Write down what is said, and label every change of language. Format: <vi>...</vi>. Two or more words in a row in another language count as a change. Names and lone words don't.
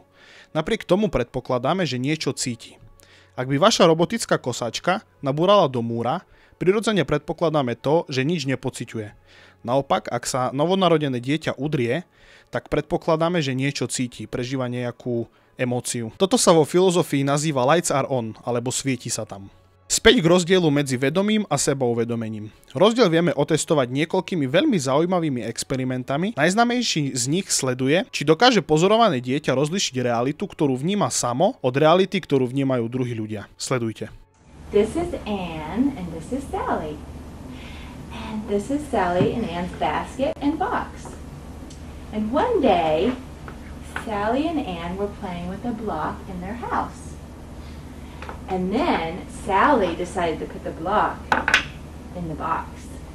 <sk>Napriek tomu predpokladáme, že niečo cíti. Ak by vaša robotická kosačka nabúrala do múra, prirodzene predpokladáme to, že nič nepociťuje. Naopak, ak sa novonarodené dieťa udrie, tak predpokladáme, že niečo cíti, prežíva nejakú emóciu. Toto sa vo filozofii nazýva</sk> <en>lights are on,</en> <sk>alebo svieti sa tam. Späť k rozdielu medzi vedomím a sebauvedomením. Rozdiel vieme otestovať niekoľkými veľmi zaujímavými experimentami. Najznámejší z nich sleduje, či dokáže pozorované dieťa rozlišiť realitu, ktorú vníma samo, od reality, ktorú vnímajú druhí ľudia. Sledujte.</sk> <en>This is Anne and this is Sally. And this is Sally and Anne's basket and box. And one day, Sally and Anne were playing with a block in their house. And then Sally decided to put the block in the box.</en>